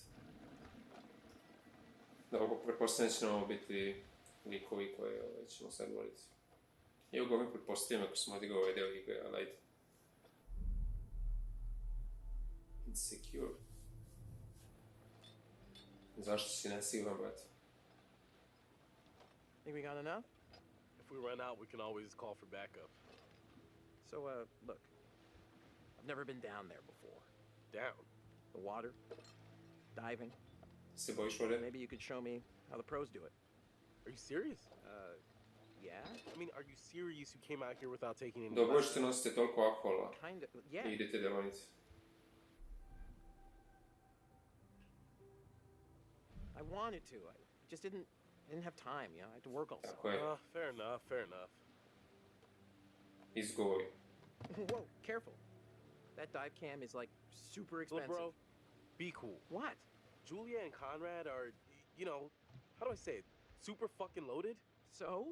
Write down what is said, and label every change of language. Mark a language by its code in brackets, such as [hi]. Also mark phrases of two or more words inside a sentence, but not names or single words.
[sr] Dobro, pretpostavljam će nam ovo biti likovi koje ćemo sad voliti. I ovo govorim pretpostavljam ako smo odigrao ovaj deo igre, ali ajde. [en] Insecure. [sr] Zašto si nesiguran, brate? [en] Think we got enough? If we run out, we can always call for backup. So, look. I've never been down there before. Down? The water, diving. [sr] Se bojiš vode? [en] Maybe you could show me how the pros do it. Are you serious? Yeah? I mean, are you serious you came out here without taking any [sr] Dobro je što [en] lessons? [sr] nosite toliko alkohola [en] Kinda, yeah. [sr] i idete deonice. [en] I wanted to. I just didn't have time, you know. I had to work all summer. [sr] Tako je, [en] Fair enough, fair enough. [sr] izgovori. [en] Whoa, careful. That dive cam is like super Little expensive. bro, be cool. What? Julia and Conrad are, you know, how do I say it? Super fucking loaded. So?